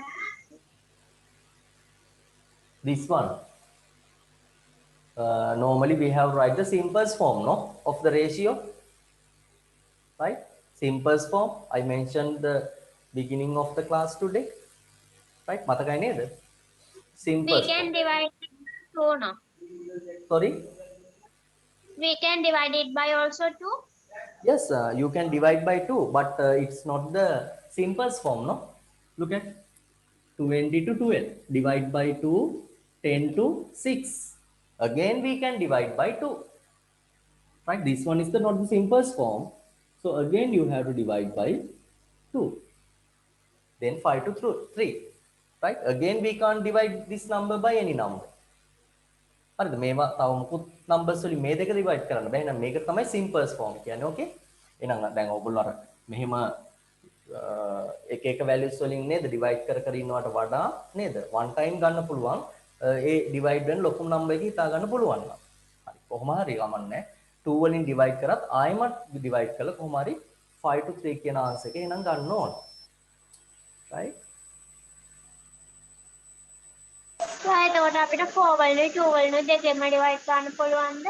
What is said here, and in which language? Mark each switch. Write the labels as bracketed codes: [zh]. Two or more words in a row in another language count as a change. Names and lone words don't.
[en] This one. Normally we have write the simplest form, no, of the ratio, right? Simplest form. I mentioned the beginning of the class today, right? [si] මතකයි නේද? [en] We Simplest can form. divide it by 2, no? Sorry. We can divide it by also 2. Yes, you can divide by 2, but it's not the simplest form, no? Look at 20 to 12. Divide by 2, 10 to 6. Again, we can divide by 2. Right? This one is the not the simplest form. So again, you have to divide by 2. Then 5 to 3. Right? Again, we can't divide this number by any number. [si] හරිද මේවා තව මුකුත් numbers වලින් මේ දෙක divide කරන්න බෑ. එහෙනම් මේක තමයි [en] simplest form [si] කියන්නේ. Okay? එහෙනම් දැන් ඔයගොල්ලෝ අර මෙහෙම එක එක values වලින් නේද divide කර කර ඉන්නවට වඩා නේද [en] one time [si] ගන්න පුළුවන් ඒ divide වෙන ලොකුම number එක හිතා ගන්න පුළුවන් නම්. හරි. කොහොම හරි ගමන්නේ 2 වලින් divide කරත් ආයෙමත් divide කළා කොහොම හරි 5 to 3 කියන answer එක එහෙනම් ගන්න ඕන. [en] Right? [si] එතකොට අපිට 4 වලින් 2 වලින් දෙකෙන්ම divide කරන්න පුළුවන්ද?